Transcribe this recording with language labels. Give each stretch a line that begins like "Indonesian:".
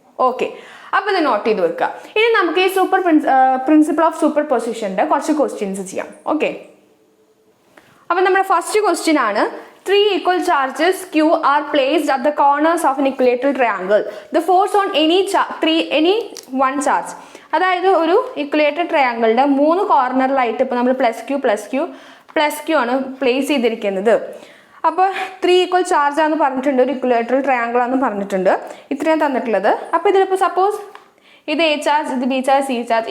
Malayalam: Okay, അപ്പൊ ഇത് not ചെയ്ത് വെക്കുക. ഇനി നമുക്ക് ഈ പ്രിൻസിപ്പിൾ ഓഫ് സൂപ്പർ പൊസിഷന്റെ കുറച്ച് ക്വസ്റ്റ്യൻസ് ചെയ്യാം. ഓക്കെ, അപ്പൊ നമ്മുടെ ഫസ്റ്റ് ക്വസ്റ്റ്യൻ ആണ്:
English: three equal charges Q are placed at the corners of an equilateral triangle. The force on any one charge.
Malayalam: അതായത് ഒരു ഇക്വലേറ്റഡ് ട്രയാങ്കിളിന്റെ 3 കോർണറിലായിട്ട് ഇപ്പോൾ നമ്മൾ പ്ലസ് ക്യൂ ആണ് പ്ലേസ് ചെയ്തിരിക്കുന്നത്. അപ്പോൾ 3 ഈക്വൽ ചാർജ് ആണെന്ന് പറഞ്ഞിട്ടുണ്ട്, ഒരു ഇക്വലേറ്ററൽ ട്രയാങ്കിൾ ആണെന്ന് പറഞ്ഞിട്ടുണ്ട്, ഇത്രയും തന്നിട്ടുള്ളത്. അപ്പോൾ ഇതിലിപ്പോൾ സപ്പോസ് ഇത് എ ചാർജ്, ഇത് ബി ചാർജ്, സി ചാർജ്.